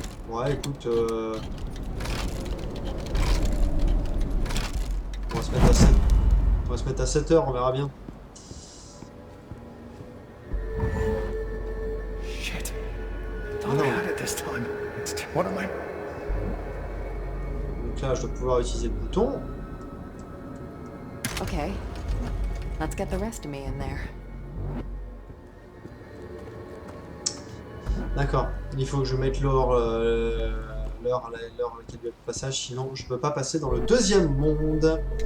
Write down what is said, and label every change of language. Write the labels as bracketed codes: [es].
[fr] Ouais, écoute, on va se mettre à 7, on va se mettre à 7 heures, on verra bien. [en] Shit. Ah Thought I [fr] non, [en] had it this time. What am I? [fr] donc là je dois pouvoir utiliser le bouton. [en] Okay, let's get the rest of me in there. [fr] D'accord, il faut que je mette l'heure à laquelle doit être le passage, sinon je peux pas passer dans le deuxième monde.